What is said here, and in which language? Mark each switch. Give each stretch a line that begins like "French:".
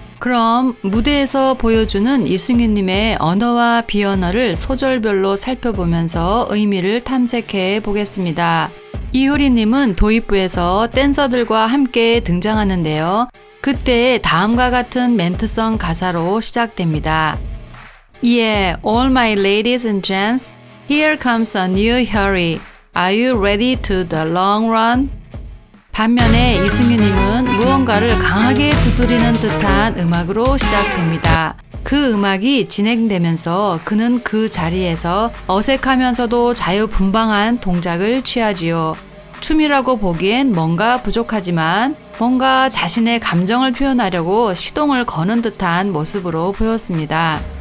Korean: 그럼 무대에서 보여주는 이승윤님의 언어와 비언어를 소절별로 살펴보면서 의미를 탐색해 보겠습니다. 이효리님은 도입부에서 댄서들과 함께 등장하는데요. 그때 다음과 같은 멘트성 가사로 시작됩니다.
English: Yeah, all my ladies and gents, here comes a new hurry. Are you ready to the long run?
Korean: 반면에 이승윤님은 무언가를 강하게 두드리는 듯한 음악으로 시작됩니다. 그 음악이 진행되면서 그는 그 자리에서 어색하면서도 자유분방한 동작을 취하지요. 춤이라고 보기엔 뭔가 부족하지만 뭔가 자신의 감정을 표현하려고 시동을 거는 듯한 모습으로 보였습니다.